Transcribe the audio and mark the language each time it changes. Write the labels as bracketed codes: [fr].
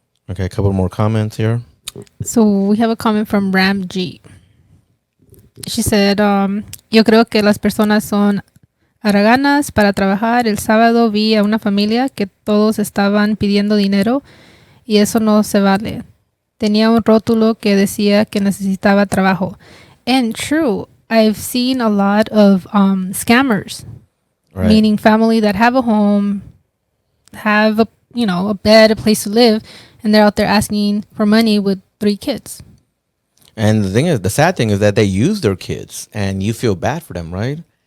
[en] Okay, a couple more comments here. So we have a comment from Ram G. She said, [es] yo creo que las personas son haraganas para trabajar. El sábado vi a una familia que todos estaban pidiendo dinero y eso no se vale. Tenía un rótulo que decía que necesitaba trabajo. [en] And true, I've seen a lot of scammers, Right. meaning family that have a home, have a bed, a place to live, and they're out there asking for money with 3 kids. And the sad thing is that they use their kids, and you feel bad for them, right?